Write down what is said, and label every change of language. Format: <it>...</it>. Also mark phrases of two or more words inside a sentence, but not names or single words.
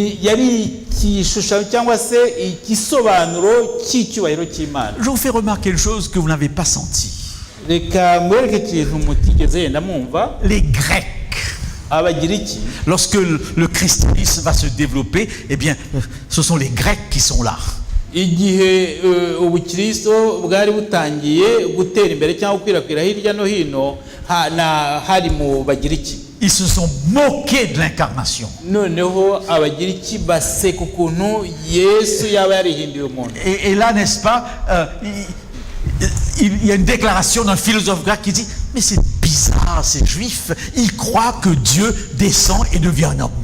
<fr>Je vous fais remarquer une chose que vous n'avez pas senti. Les Grecs, lorsque le christianisme va se développer, eh bien, ce sont les Grecs qui sont là.</fr> <rw>Igihe ubukristo bwari butangiye gutera imbere cyangwa kwirakwira hirya no hino, hari mu Bagiriki.</rw> <fr>Ils se sont moqués de l'incarnation. Et là, n'est-ce pas, il y a une déclaration d'un philosophe grec qui dit, mais c'est bizarre, ces juifs, ils croient que Dieu descend et devient un homme.</fr>